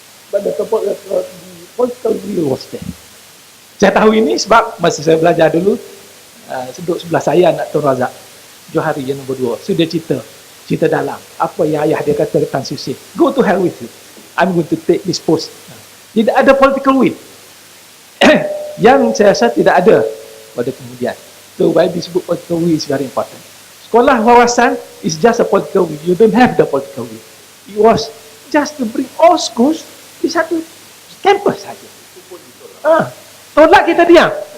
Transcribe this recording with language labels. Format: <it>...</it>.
<en>But the political will was there.</en> <ms>Saya tahu ini sebab masa saya belajar dulu, duduk sebelah saya anak Tun Razak, Johari yang nombor 2. So dia cerita dalam apa yang ayah dia kata Tan Siew Sin.</ms> <en>Go to hell with you. I'm going to take this post.</en> <ms>Tidak ada</ms> <en>political will.</en> <ms>Yang saya rasa tidak ada pada kemudian.</ms> <en>So why</en> <ms>disebut</ms> <en>political will is very important. Sekolah wawasan is just a political will. You don't have the political will. It was just to bring all schools</en> <ms>di satu campus saja. Tolak kita diam.</ms>